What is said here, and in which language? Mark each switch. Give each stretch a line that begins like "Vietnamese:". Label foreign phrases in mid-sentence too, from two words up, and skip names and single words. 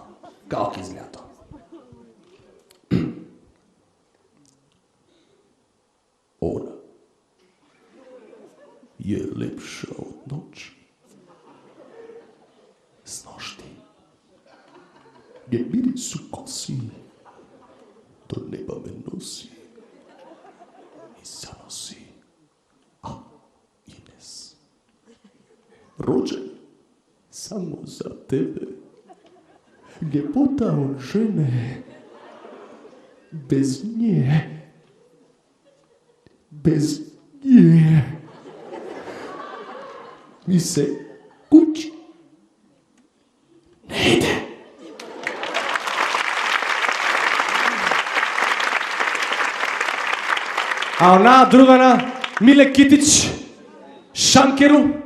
Macedonian: Како ќе изгледа тоа?
Serbian: Она е лепша од ноќ.
Macedonian: Сношти.
Serbian: Ге мирису коси, до неба ме носи и заноси. Роđen samo za tebe, ljepota od žene, bez nje без нje mi se kući ne ide. A ona drugana, Mile Kitić, Šankeru.